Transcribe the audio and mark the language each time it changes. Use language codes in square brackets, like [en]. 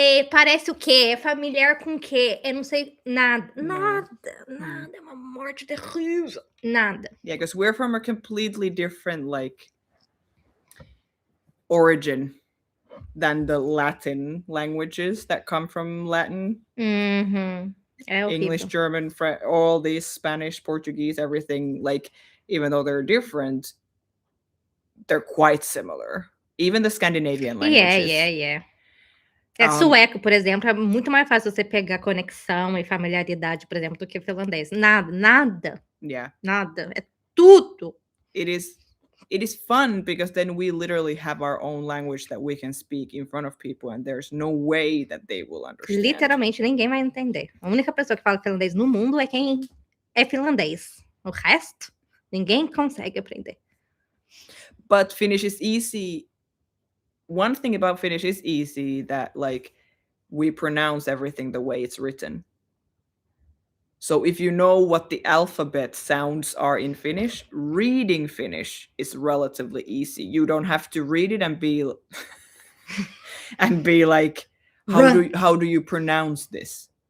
[pt] parece o quê? É familiar com o quê? Eu não sei nada. Nada. É uma morte terrível. Nada. [en] Yeah, because we're from a completely different like origin than the Latin languages that come from Latin. [pt] Uhum. É horrível. [en] English, German, all these Spanish, Portuguese, everything, like, even though they're different, they're quite similar. Even the Scandinavian languages. Yeah. [pt] Sueco, por exemplo, é muito mais fácil você pegar conexão e familiaridade, por exemplo, do que finlandês. Nada. [en] Yeah. [pt] Nada. É tudo. [en] It is fun because then we literally have our own language that we can speak in front of people and there's no way that they will understand. [pt] Literalmente, ninguém vai entender. A única pessoa que fala finlandês no mundo é quem é finlandês. O resto, ninguém consegue aprender. [en] But Finnish is easy. One thing about Finnish is easy that like we pronounce everything the way it's written. So if you know what the alphabet sounds are in Finnish, reading Finnish is relatively easy. You don't have to read it and be and be like, how do you pronounce this?